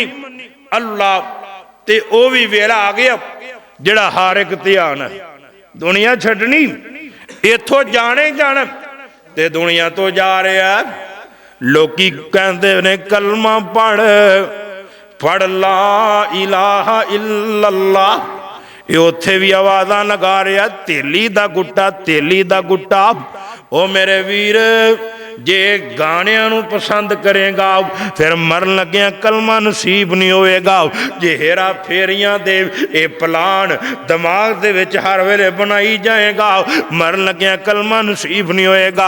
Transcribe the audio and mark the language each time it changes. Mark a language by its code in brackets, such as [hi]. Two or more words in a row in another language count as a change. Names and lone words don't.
[pa] اللہ تے او بھی ویلا آ گیا جیہڑا ہر اک دھیان ہے، دنیا چھڈنی ایتھوں جانے ہی جانا تے دنیا توں جا رہا. لوکی کہتے نے کلمہ پڑھ [ar] لا إله إلا الله, [pa] یہ اوتھے بھی آوازہ لگا رہا دھیلی دا گٹا، دھیلی دا گٹا, धेली दा गुट्टा। او میرے ویر جے گانیاں نوں پسند کرے گا فیر مرن لگیا کلمہ نصیب نہیں ہوئے گا. جے ہیرا پھیریاں دے اے پلان دماغ دے وچ ہر ویلے بنائی جائے گا، مرن لگیا کلمہ نصیب نہیں ہوئے گا.